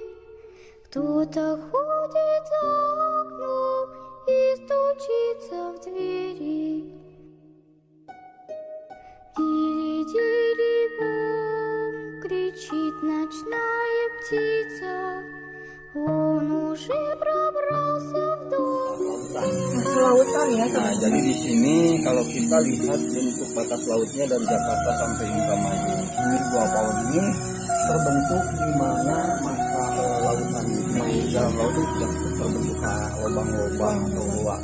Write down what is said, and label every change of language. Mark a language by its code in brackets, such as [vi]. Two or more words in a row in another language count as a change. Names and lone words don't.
[ru] Кто-то ходит за окном и стучится в двери. Тили-тили бом, кричит ночная птица. Он уже пробрался в дом. [id] Lautan ya. Nah, jadi di sini kalau kita lihat bentuk batas lautnya dari Jakarta sampai Indramayu, ini Gua Pawon ini terbentuk di mana masa lautan di dalam laut itu sudah terbentuk lubang-lubang atau ruang.